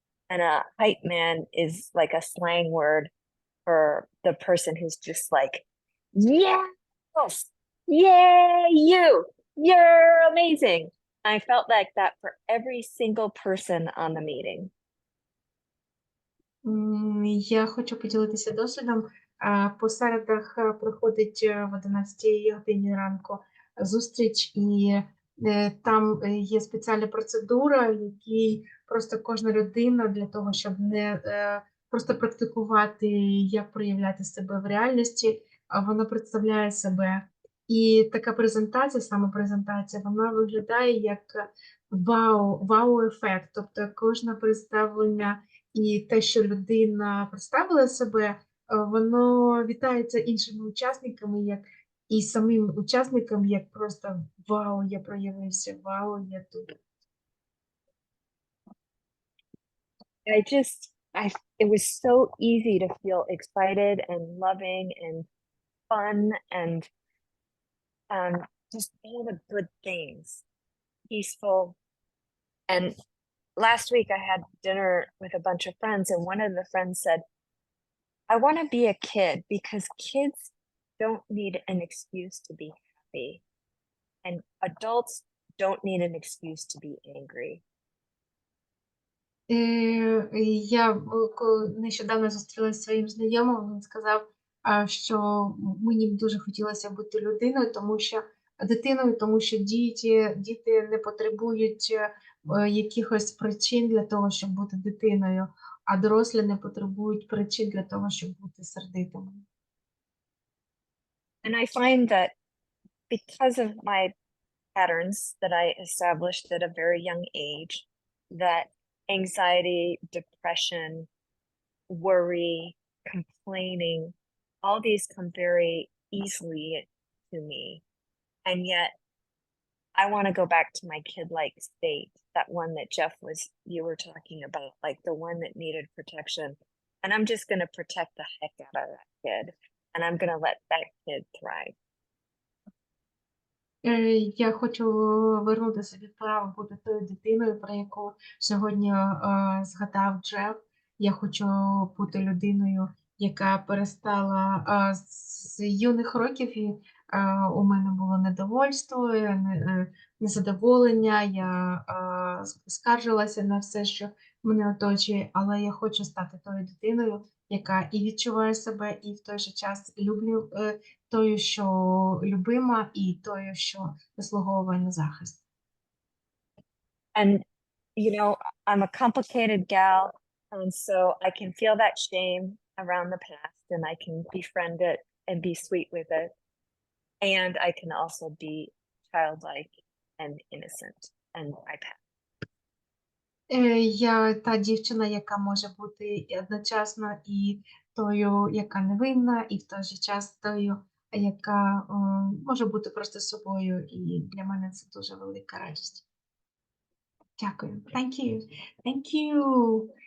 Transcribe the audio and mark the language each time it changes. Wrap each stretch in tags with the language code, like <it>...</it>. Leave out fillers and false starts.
<en>And a hype man is like a slang word for the person who's just like, yes, yay, you're amazing. I felt like that for every single person on the meeting.</en> <uk>Я хочу поділитися досвідом. По середах проходить в 11 годині ранку зустріч, і там є спеціальна процедура, якій просто кожна людина для того, щоб не просто практикувати, як проявляти себе в реальності, вона представляє себе. І така презентація, саме презентація, вона виглядає як вау-ефект. Тобто кожне представлення і те, що людина представила себе, воно вітається іншими учасниками, як і самим учасникам, як просто вау, я проявився, вау, я тут.</uk> <en>It was so easy to feel excited and loving and fun and just all the good things, peaceful. And last week I had dinner with a bunch of friends, and one of the friends said, I want to be a kid because kids don't need an excuse to be happy, and adults don't need an excuse to be angry. Я нещодавно зустрілася зі своїм знайомим, він сказав, що мені б дуже хотілося бути дитиною, тому що діти не потребують якихось причин для того, щоб бути дитиною, а дорослі не потребують причин для того, щоб бути сердитими. And I find that because of my patterns that I established at a very young age, that anxiety, depression, worry, complaining, all these come very easily to me. And yet I want to go back to my kid-like state, that one that you were talking about, like the one that needed protection. And I'm just going to protect the heck out of that kid. And I'm going to let that kid thrive.</en> <uk>Я хочу вернути собі право бути тою дитиною, про яку сьогодні згадав Джеф. Я хочу бути людиною, яка перестала з юних років, і у мене було недовольство, незадоволення, я скаржилася на все, що мене оточує, але я хочу стати тою дитиною, яка і відчуває себе, і в той же час люблю тою, що любима, і тою, що заслуговує на захист.</uk> <en>And, I'm a complicated gal, and so I can feel that shame around the past, and I can befriend it and be sweet with it. And I can also be childlike and innocent, and I pass.</en> <uk>Я та дівчина, яка може бути одночасно і тою, яка невинна, і в той же час тою, яка може бути просто собою, і для мене це дуже велика радість. Дякую.</uk> <en>Thank you. Thank you.</en>